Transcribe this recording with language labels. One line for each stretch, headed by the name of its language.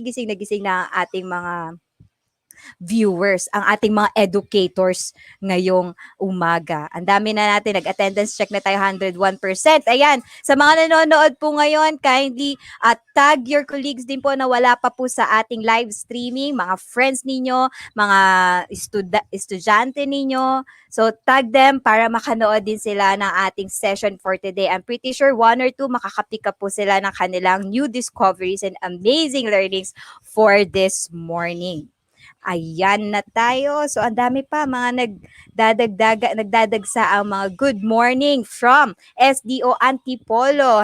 Filipino: Gising na ang ating mga viewers, ang ating mga educators ngayong umaga. Ang dami na natin. Nag-attendance check na tayo 101%. Ayan. Sa mga nanonood po ngayon,
English: kindly tag your colleagues
Filipino: din po na wala pa po sa ating live streaming, mga friends ninyo, mga estudyante ninyo.
English: So, tag them
Filipino: para makanood din sila ng ating session for today.
English: I'm pretty sure 1 or 2
Filipino: makakapick up po sila ng kanilang
English: new discoveries and amazing learnings for this morning.
Filipino: Ayan na tayo. So, ang dami pa mga nagdadagsa ang mga good morning from SDO Antipolo.